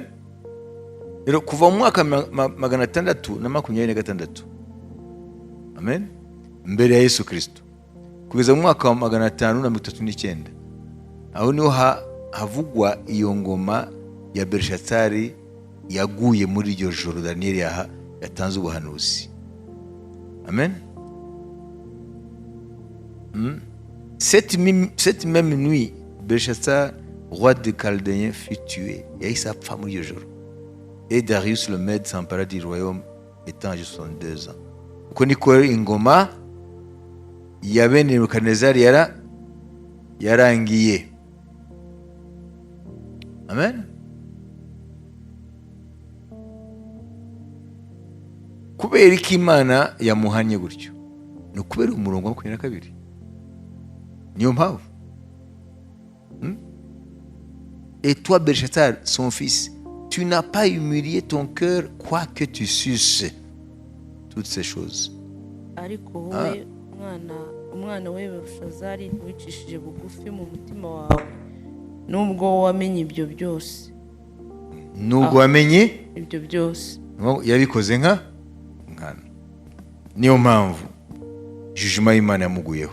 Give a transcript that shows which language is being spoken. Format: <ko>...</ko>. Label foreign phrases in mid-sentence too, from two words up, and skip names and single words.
<rw>Rero kuva mu mwaka 626, amen, mbere ya Yesu Kristo, kugeza mu mwaka wa 539, aho niho havugwa iyo ngoma ya Belshazzar yaguye muri iryo joro Daniyeli yatanze ubuhanuzi. Amen.</rw> <fr>Cette même nuit, Belshazzar, roi des Chaldéens, fut tué. Et sa femme</fr> <rw>muri iryo joro.</rw> <fr>Et Darius le Mède s'empara du royaume étant âgé de 62 ans.</fr> <rw>Uko niko ingoma ya bene Nebukadinezari yarangiye. Amen. Kubera iki Imana yamuhanye gutyo? Ni kubera umurongo wa 22. Niyo mpamvu.</rw> <fr>Et toi, Belshazzar, son fils, tu n'as pas humilié ton cœur, quoique tu susses toutes ces choses.</fr> <rw>Ariko wowe umwana we Belshazzari wicishije bugufi mu mutima wawe, nubwo wamenye ibyo byose. Nubwo wamenye ibyo byose, yabikoze nkana. Niyo mpamvu jugement y'Imana yamuguyeho.</rw>